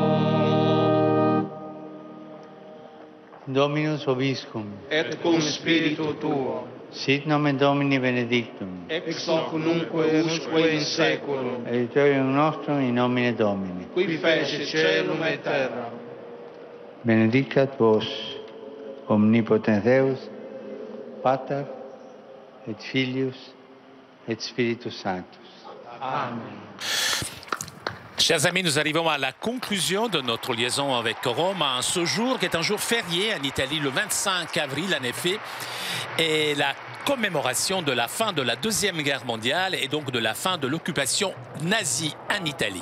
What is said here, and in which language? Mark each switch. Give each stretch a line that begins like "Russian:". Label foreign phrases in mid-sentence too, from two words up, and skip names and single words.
Latin: Dominus vobiscum. Et cum spiritu tuo. Sit nomen Domini benedictum. Ex hoc nunque usque in saeculum. Aiutorium nostrum in nomine Domini. Qui fecit caelum et terra. Benedicat vos, omnipotens Deus, Pater, et Filius, et Spiritus Sanctus. Amen.
French: Chers amis, nous arrivons à la conclusion de notre liaison avec Rome en ce jour qui est un jour férié en Italie, le 25 avril en effet, et la commémoration de la fin de la Deuxième Guerre mondiale et donc de la fin de l'occupation nazie en Italie.